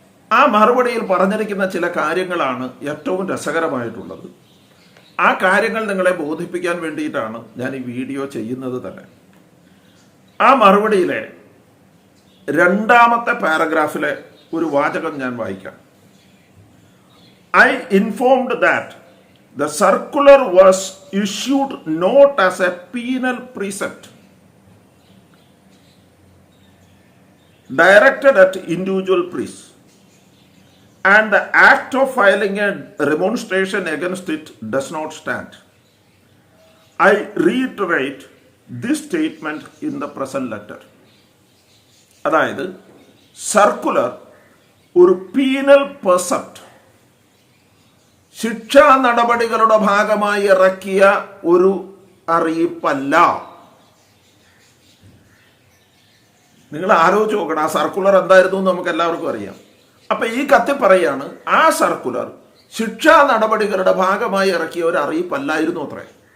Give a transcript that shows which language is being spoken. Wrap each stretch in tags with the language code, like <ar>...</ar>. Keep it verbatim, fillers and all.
<ml>ആ മറുപടിയിൽ പറഞ്ഞിരിക്കുന്ന ചില കാര്യങ്ങളാണ് ഏറ്റവും രസകരമായിട്ടുള്ളത്. ആ കാര്യങ്ങൾ നിങ്ങളെ ബോധിപ്പിക്കാൻ വേണ്ടിയിട്ടാണ് ഞാൻ ഈ വീഡിയോ ചെയ്യുന്നത് തന്നെ. ആ മറുപടിയിലെ രണ്ടാമത്തെ പാരഗ്രാഫിലെ ഒരു വാചകം ഞാൻ വായിക്കാം.</ml> <en>I informed that the circular was issued not as a penal precept directed at individual priests, and the act of filing a remonstration against it does not stand. I reiterate this statement in the present letter.</en> <ml>അതായത് circular ഒരു penal പ്രിസെപ്റ്റ്, ശിക്ഷാ നടപടികളുടെ ഭാഗമായി ഇറക്കിയ ഒരു അറിയിപ്പല്ല. നിങ്ങൾ ആലോചിച്ച് നോക്കണം, ആ സർക്കുലർ എന്തായിരുന്നു എന്ന് നമുക്ക് എല്ലാവർക്കും അറിയാം. അപ്പൊ ഈ കത്തി പറയാണ് ആ സർക്കുലർ ശിക്ഷാ നടപടികളുടെ ഭാഗമായി ഇറക്കിയ ഒരു അറിയിപ്പല്ലായിരുന്നു അത്രേ.</ml>